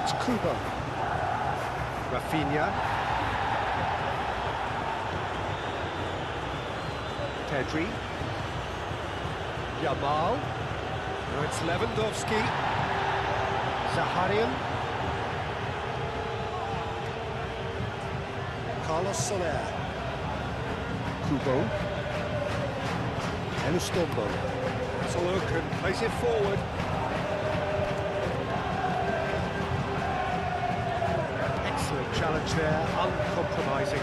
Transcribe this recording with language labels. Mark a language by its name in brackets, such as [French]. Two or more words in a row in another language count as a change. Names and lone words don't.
[English] Kubo. Rafinha. Pedri. Yamal. Now it's Lewandowski. Zaharian. Carlos Soler. Kubo. Elustombo. Solo can place it forward. Excellent challenge there, uncompromising.